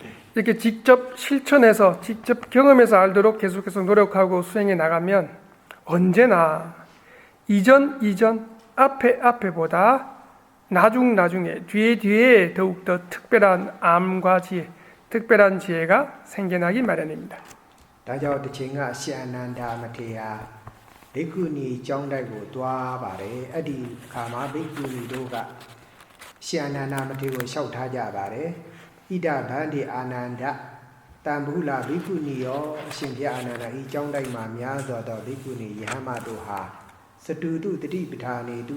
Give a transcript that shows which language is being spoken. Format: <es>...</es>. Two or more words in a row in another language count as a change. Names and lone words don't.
<ko>이렇게 직접 실천해서 직접 경험해서 알도록 계속해서 노력하고 수행해 나가면 언제나 이전 앞에보다 나중에 뒤에 더욱더 특별한 암과 지혜, 특별한 지혜가 생겨나기 마련입니다.</ko> <my>ဒါကြောင့်တစ်ချိန်ကရှင်အနန္ဒာမထေရဘိက္ခုနီကျောင်းတိုက်ကိုတွားပါတယ်အဲ့ဒီအခါမှာဘိက္ခုနီတို့ကရှင်အနန္ဒာမထေရကိုလျှောက်ထားကြပါတယ်ဣဒဗန္တိအာနန္ဒတံ ဘူးလာဘိက္ခုနီရောအရှင်ဘုရားအာနန္ဒာဤကျောင်းတိုက်မှာများစွာသောဘိက္ခုနီယဟမတို့ဟာစတုတုတတိပဌာနေတု</my>